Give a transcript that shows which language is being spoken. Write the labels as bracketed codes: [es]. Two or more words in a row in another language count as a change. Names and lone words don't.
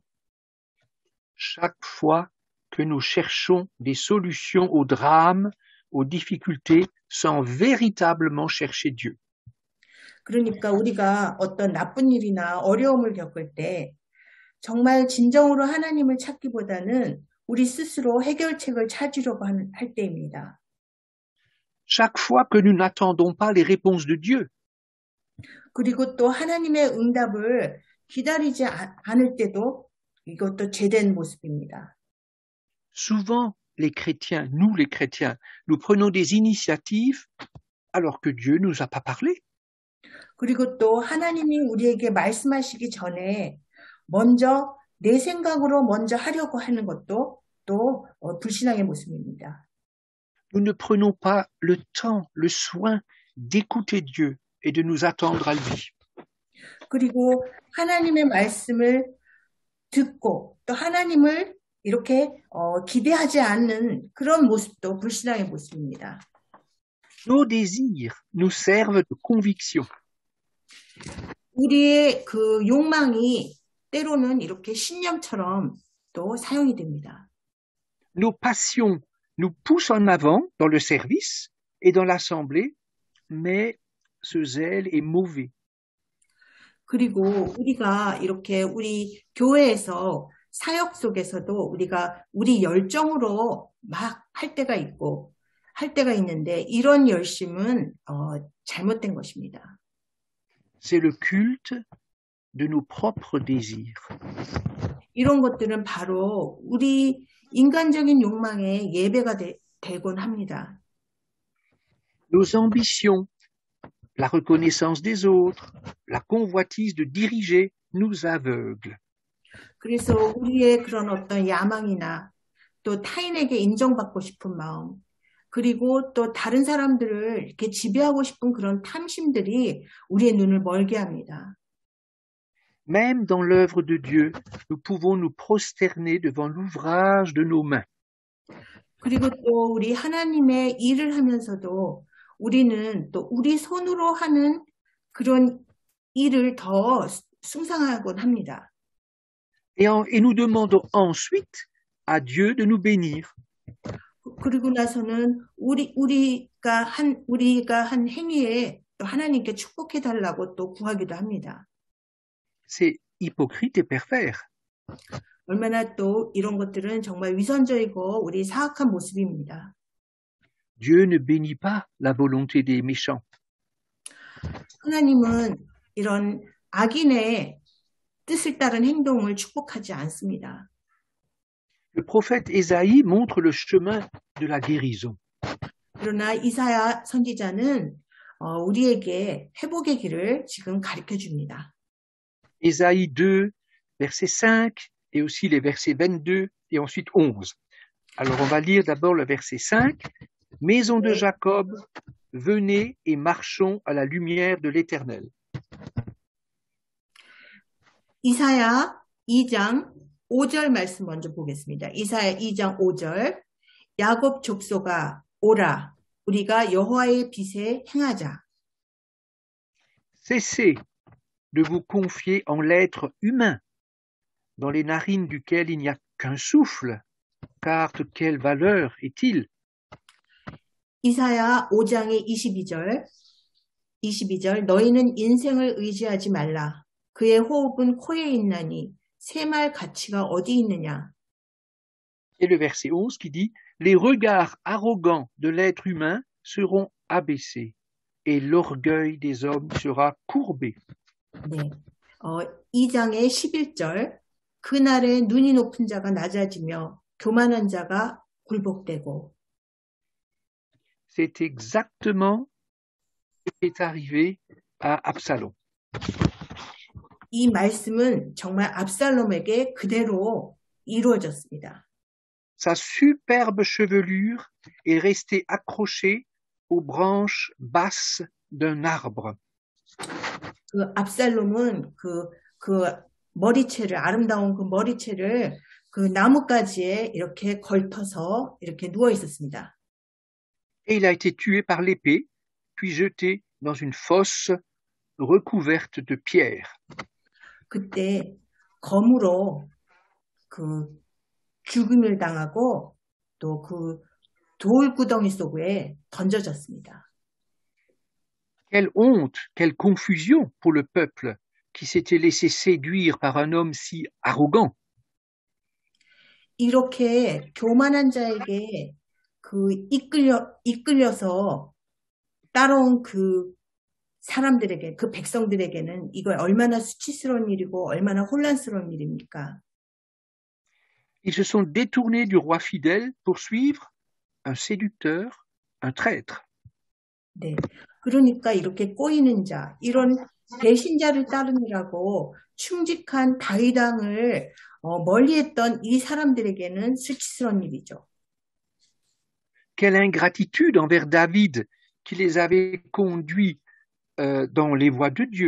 [fr] Chaque fois que nous cherchons des solutions aux drames, aux difficultés, sans véritablement chercher Dieu. [ko] 그러니까 우리가 어떤 나쁜 일이나 어려움을 겪을 때 정말 진정으로 하나님을 찾기보다는 우리 스스로 해결책을 찾으려고 할 때입니다. [fr] Chaque fois que nous n'attendons pas les réponses de Dieu. [ko] 그리고 또 하나님의 응답을 기다리지 않을 때도 이것도 죄된 모습입니다. [fr] Souvent, les chrétiens, nous prenons des initiatives alors que Dieu ne nous a pas parlé. [ko] 그리고 또 하나님이 우리에게 말씀하시기 전에 먼저 내 생각으로 먼저 하려고 하는 것도 또 불신앙의 모습입니다. [fr] Nous ne prenons pas le temps, le soin d'écouter Dieu et de nous attendre à lui. [ko] 그리고 하나님의 말씀을 듣고 또 하나님을 이렇게 기대하지 않는 그런 모습도 불신앙의 모습입니다. [fr] Nos désirs nous servent de conviction. [ko] 우리의 그 욕망이 때로는 이렇게 신념처럼 또 사용이 됩니다. [fr] Nos passions nous poussent en avant dans le service et dans l'assemblée, mais ce zèle est mauvais. [ko] 그리고 우리가 이렇게 우리 교회에서 사역 속에서도 우리가 우리 열정으로 막 할 때가 있는데 이런 열심은 잘못된 것입니다. [fr] C'est le culte de nos propres désirs. [ko] 이런 것들은 바로 우리 인간적인 욕망의 예배가 되곤 합니다. [fr] Nos ambitions, la reconnaissance des autres, la convoitise de diriger nous aveuglent. [ko] 그래서 우리의 그런 어떤 야망이나 또 타인에게 인정받고 싶은 마음, 그리고 또 다른 사람들을 이렇게 지배하고 싶은 그런 탐심들이 우리의 눈을 멀게 합니다. [fr] Même dans l'œuvre de Dieu, nous pouvons nous prosterner devant l'ouvrage de nos mains. [ko] 그리고 또 우리 하나님의 일을 하면서도 우리는 또 우리 손으로 하는 그런 일을 더 숭상하곤 합니다. [fr] Et nous demandons ensuite à Dieu de nous bénir. [ko] 그리고 나서는 우리가 한 행위에 또 하나님께 축복해 달라고 또 구하기도 합니다. [fr] C'est hypocrite et pervers. [ko] 얼마나 또 이런 것들은 정말 위선적이고 우리 사악한 모습입니다. [fr] Dieu ne bénit pas la volonté des méchants. [ko] 하나님은 이런 악인의 뜻을 따른 행동을 축복하지 않습니다. [fr] Le prophète Ésaïe montre le chemin de la guérison. [ko] 그러나 이사야 선지자는 우리에게 회복의 길을 지금 가르쳐 줍니다. [fr] Ésaïe 2, verset 5, et aussi les versets 22 et ensuite 11. Alors on va lire d'abord le verset 5. Maison de Jacob, venez et marchons à la lumière de l'Éternel. [ko] 이사야 2장 5절 말씀 먼저 보겠습니다. 이사야 2장 5절 야곱 족속아 오라 우리가 여호와의 빛에 행하자. [fr] Cessez de vous confier en l'être humain, dans les narines duquel il n'y a qu'un souffle, car de quelle valeur est-il? [ko] 이사야 5장의 22절 22절, 너희는 인생을 의지하지 말라. 그의 호흡은 코에 있나니 새말 가치가 어디 있느냐. [fr] Et le verset 11 qui dit, les regards arrogants de l'être humain seront abaissés et l'orgueil des hommes sera courbé. [ko] 네. 2장의 11절, 그날에 눈이 높은 자가 낮아지며 교만한 자가 굴복되고. [fr] C'est exactement ce qui est arrivé à Absalom. [ko] 이 말씀은 정말 압살롬에게 그대로 이루어졌습니다. [fr] Sa superbe chevelure est restée accrochée aux branches basses d'un arbre. [ko] 그 압살롬은 그 머리채를, 아름다운 그 머리채를 그 나뭇가지에 이렇게 걸터서 이렇게 누워 있었습니다. [fr] Et il a été tué par l'épée, puis jeté dans une fosse recouverte de pierres. [ko] 그때 검으로 그 죽음을 당하고 또 그 돌구덩이 속에 던져졌습니다. [fr] Quelle honte, quelle confusion pour le peuple qui s'était laissé séduire par un homme si arrogant. [ko] 이렇게 교만한 자에게 그 이끌려서 따라온 그 사람들에게, 그 백성들에게는 이거 얼마나 수치스러운 일이고 얼마나 혼란스러운 일입니까? [fr] Ils se sont détournés du roi fidèle pour suivre un séducteur, un traître. [ko] 네. 그러니까 이렇게 꼬이는 자, 이런 배신자를 따르느라고 충직한 다윗 왕을 멀리했던 이 사람들에게는 수치스러운 일이죠. [fr] Quelle ingratitude envers David qui les avait conduits dans les voies de Dieu.